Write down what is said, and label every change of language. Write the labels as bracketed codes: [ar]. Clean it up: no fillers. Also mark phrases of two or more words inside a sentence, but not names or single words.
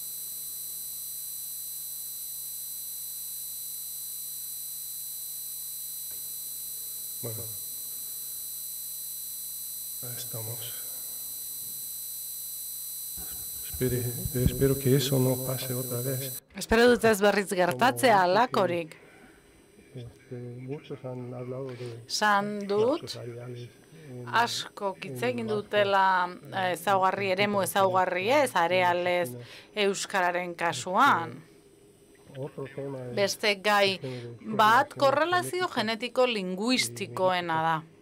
[es] Bueno, ahí estamos. Espero que eso no pase otra vez. [eu] Espero dut ez berriz gertatzea alakorik. [es] Muchos han hablado de [eu] San dut, asko hitz egin dutela eremu ezaugarriez, arealez euskararen kasuan. Beste gai bat korrelazio genetiko linguistikoena da.